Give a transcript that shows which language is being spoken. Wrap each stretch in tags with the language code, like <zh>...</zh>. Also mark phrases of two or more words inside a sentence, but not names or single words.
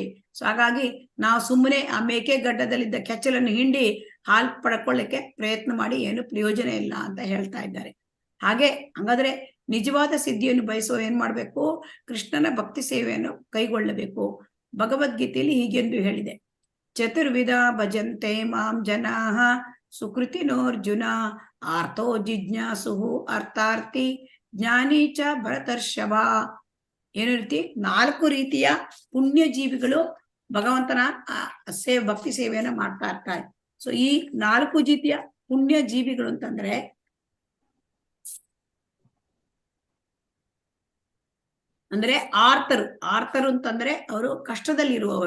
<kn>ಸೊ ಹಾಗಾಗಿ ನಾವು ಸುಮ್ಮನೆ ಆ ಮೇಕೆ ಗಡ್ಡದಲ್ಲಿದ್ದ ಕೆಚ್ಚಲನ್ನು ಹಿಂಡಿ ಹಾಲು ಪಡ್ಕೊಳ್ಳಿಕ್ಕೆ ಪ್ರಯತ್ನ ಮಾಡಿ ಏನು ಪ್ರಯೋಜನ ಇಲ್ಲ ಅಂತ ಹೇಳ್ತಾ ಇದ್ದಾರೆ. ಹಾಗಾದ್ರೆ ನಿಜವಾದ ಸಿದ್ಧಿಯನ್ನು ಬಯಸುವ ಏನ್ ಮಾಡ್ಬೇಕು, ಕೃಷ್ಣನ ಭಕ್ತಿ ಸೇವೆಯನ್ನು ಕೈಗೊಳ್ಳಬೇಕು. ಭಗವದ್ಗೀತೆಯಲ್ಲಿ ಹೀಗೆಂದು ಹೇಳಿದೆ,</kn> <sa>ಚತುರ್ವಿಧ ಭಜಂತೆ ಮಾಂ ಜನಾಃ ಸುಕೃತಿನೋರ್ಜುನ ಆರ್ತೋ ಜಿಜ್ಞಾಸು ಅರ್ಥಾರ್ಥಿ ಜ್ಞಾನಿ ಚ ಭರತರ್ಷಭ.</sa> <kn>ಏನು ರೀತಿ 4 ರೀತಿಯ ಪುಣ್ಯ ಜೀವಿಗಳು ಭಗವಂತನ ಭಕ್ತಿ ಸೇವೆಯನ್ನ ಮಾಡ್ತಾ ಇರ್ತಾರೆ. ಸೊ ಈ 4 ರೀತಿಯ ಪುಣ್ಯ ಜೀವಿಗಳು ಅಂತಂದ್ರೆ, ಅಂದ್ರೆ ಆರ್ತರು ಅಂತಂದ್ರೆ ಅವರು ಕಷ್ಟದಲ್ಲಿರುವವರು.</kn>